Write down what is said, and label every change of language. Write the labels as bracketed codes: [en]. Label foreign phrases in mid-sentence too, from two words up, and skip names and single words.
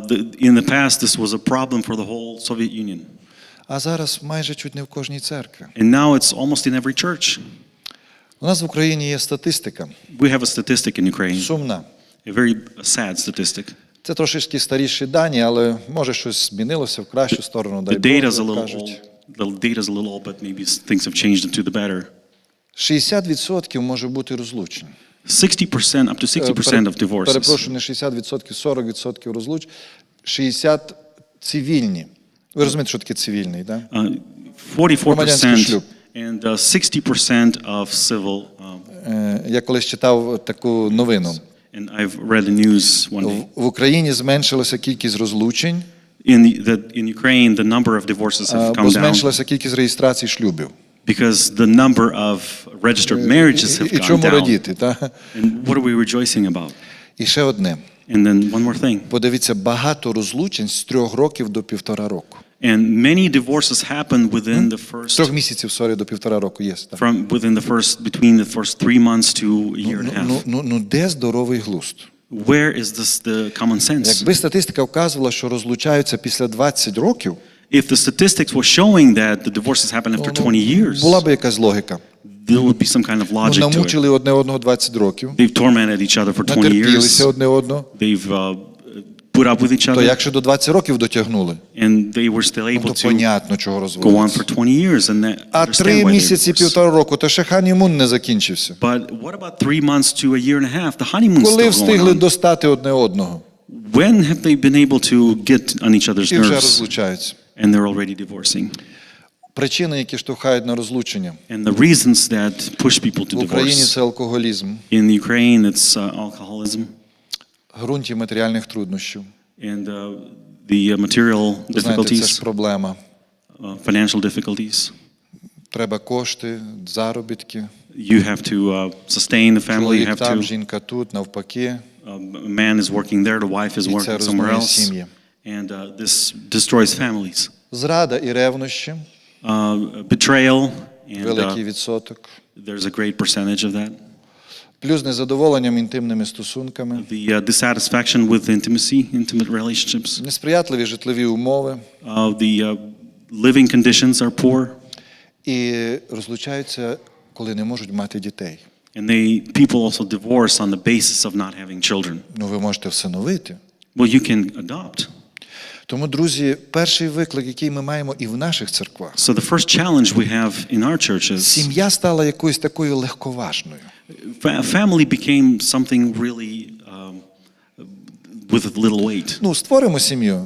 [en] In the past, this was a problem for the whole Soviet Union. [uk] А зараз майже чуть не в кожній церкві. [en] And now it's almost in every church. [uk] У нас в Україні є статистика. [en] We have a statistic in Ukraine, [uk] Сумна. [en] a very sad statistic. [uk] Це трошечки старіші дані, але може щось змінилося в кращу сторону, дай [en] The [uk] Бог, [en] data's a [uk] як [en] little [uk] кажуть. [en] old. The data's a little old, but maybe things have changed into the better. [uk] 60% може бути розлучень. [en] 60%, up to 60% of divorces. [uk] Перепрошую, не 60%, 40% розлучень. 60 цивільні. Ви розумієте, що таке цивільний, так? [en] 44% and 60% of civil. [uk] Я колись читав таку новину. [en] And I've read the news one day. [uk] В Україні зменшилася кількість розлучень. [en] In Ukraine, the number of divorces have come [uk] Бо [en] down [uk] зменшилася кількість реєстрацій шлюбів. [en] because the number of registered marriages have [uk] І [en] gone [uk] чому [en] down. [uk] радіти, так? [en] And what are we rejoicing about? [uk] І ще одне. [en] And then one more thing. [uk] Подивіться, багато розлучень з 3 років до 1,5 року. [en] And many divorces happen within the first [uk] 3 місяців, до 1,5 року є. Так. [en] between the first 3 months to a year and a half. [uk] Ну, де здоровий глузд? [en] Where is the common sense? [uk] Якби статистика вказувала, що розлучаються після 20 років, [en] If the statistics were showing that the divorces happen after 20 years, [uk] була б якась логіка. [en] there would be some kind of logic to it. [uk] Намучили одне одного 20 років, [en] They've tormented each other for 20 years. [uk] натерпілися одне одного. [en] They've put up with each [uk] То [en] other, [uk] якщо до 20 років дотягнули, [en] and they were still able [uk] то [en] to [uk] понятно, чого [en] go on [uk] розводиться. [en] for 20 years, and that [uk] А [en] understand [uk] 3 [en] why they [uk] місяці, [en] divorce. [uk] 1,5 року, то ще ханімун не закінчився. [en] But what about 3 months to a year and a half? The honeymoon's [uk] Коли [en] still going [uk] встигли [en] on. [uk] достати одне одного, [en] When have they been able to get on each other's [uk] і вже [en] nerves, [uk] розлучаються. [en] and they're already divorcing? [uk] Причини, які штовхають на розлучення. [en] And the reasons that push people to [uk] В Україні [en] divorce. [uk] це алкоголізм, [en] In Ukraine, it's alcoholism [uk] в ґрунті матеріальних труднощів. [en] and the material [uk] Ви знаєте, це ж [en] difficulties, [uk] проблема. [en] financial difficulties. [uk] Треба кошти, заробітки. [en] You have to sustain the family. You [uk] Чоловік [en] have [uk] там, [en] to. [uk] жінка тут, навпаки. [en] A man is working there, the wife is [uk] І це [en] working somewhere [uk] руйнує [en] else, [uk] сім'ї. [en] and this destroys families. [uk] Зрада і ревнощі, [en] Betrayal, [uk] великий [en] and [uk] відсоток. [en] there's a great percentage of that. [uk] Плюс незадоволенням інтимними стосунками. [en] The dissatisfaction with intimate relationships. [uk] Несприятливі житлові умови. [en] The living conditions are poor, [uk] І розлучаються, коли не можуть мати дітей. [en] and people also divorce on the basis of not having children. [uk] Ну, ви можете всиновити. [en] Well, you can adopt. [uk] Тому, друзі, перший виклик, який ми маємо і в наших церквах. [en] So the first challenge we have in our churches, [uk] Сім'я стала якоюсь такою легковажною. [en] family became something really with a little weight. [uk] Ну, створимо сім'ю.